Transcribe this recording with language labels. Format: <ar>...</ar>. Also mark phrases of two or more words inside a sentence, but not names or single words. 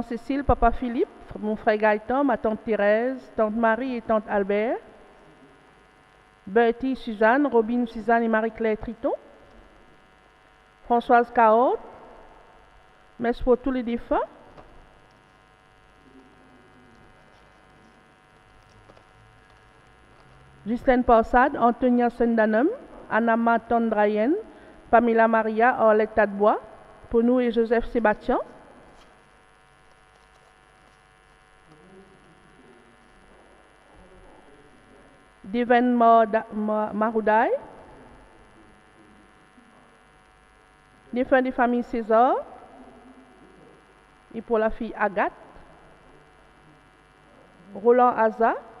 <fr>Cécile, Papa Philippe, mon frère Gaëtan, ma tante Thérèse, tante Marie et tante Albert, Bertie, Suzanne, Robin, Suzanne et Marie-Claire Triton, Françoise Caotte, messe pour tous les défunts, Ghislaine Parsad, Antonia Sendanum, Anama Tondrayen, Pamela Maria, Orlette Tadebois, pour nous et Joseph Sébastien. Deven Maroudaï, défunt des familles César, et pour la fille Agathe, Roland Aza,</fr>